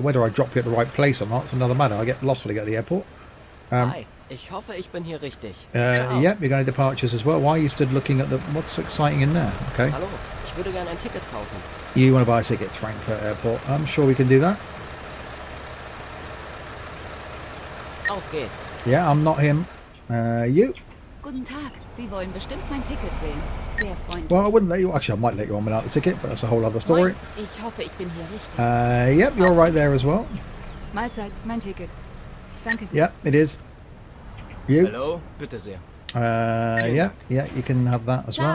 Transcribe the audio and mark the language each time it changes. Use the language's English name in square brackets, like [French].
[English] Whether I drop you at the right place or not, it's another matter. I get lost when I get to the airport. [German] Hi, ich hoffe, ich bin hier richtig. [English] Yep, you're going to departures as well. Why are you stood looking at the... What's so exciting in there? Okay. [German] Hallo, ich würde gerne ein Ticket kaufen. [English] You want to buy a ticket to Frankfurt Airport. I'm sure we can do that. [German] Auf geht's. [English] Yeah, I'm not him. You? [German] Guten Tag, Sie wollen bestimmt mein Ticket sehen. Sehr freundlich. [English] Well, I wouldn't let you... Actually, I might let you on without the ticket, but that's a whole other story. [German] Moin, ich hoffe, ich bin hier richtig. [English] Yep, you're right there as well. [German] Mahlzeit, mein Ticket. Danke sehr. [English] Yep, it is. You? [German] Hallo, bitte sehr. [English] Yeah, you can have that as well.